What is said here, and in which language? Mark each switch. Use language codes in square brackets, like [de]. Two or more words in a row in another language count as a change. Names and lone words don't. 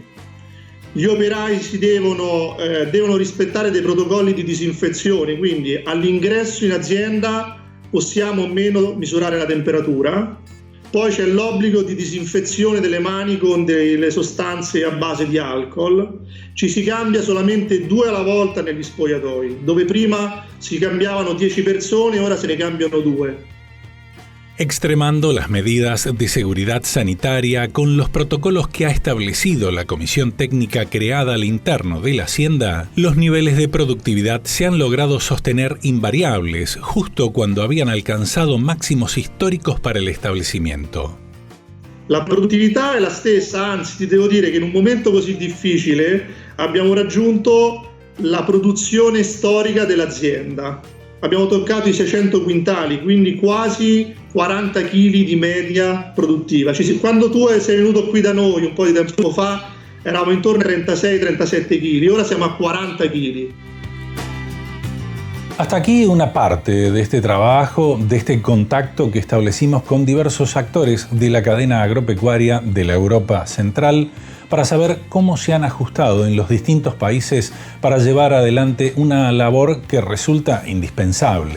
[it] Gli operai devono rispettare dei protocolli di disinfezione, quindi all'ingresso in azienda possiamo o meno misurare la temperatura. Poi c'è l'obbligo di disinfezione delle mani con delle sostanze a base di alcol. Ci si cambia solamente 2 alla volta negli spogliatoi, dove prima si cambiavano 10 persone, ora se ne cambiano 2. [es] Extremando las medidas de seguridad sanitaria con los protocolos que ha establecido la comisión técnica creada al interno de la hacienda, los niveles de productividad se han logrado sostener invariables justo cuando habían alcanzado máximos históricos para el establecimiento. [it] La produttività è la stessa, anzi ti devo dire che in un momento così difficile abbiamo raggiunto la produzione storica dell'azienda. Abbiamo toccato i 600 quintali, quindi quasi 40 kg di media produttiva. Quando tu sei venuto qui da noi un po' di tempo fa eravamo intorno ai 36-37 kg, ora siamo a 40 kg. [es] Hasta aquí una parte de este trabajo, de este contacto que establecimos con diversos actores de la cadena agropecuaria de la Europa Central para saber cómo se han ajustado en los distintos países para llevar adelante una labor que resulta indispensable.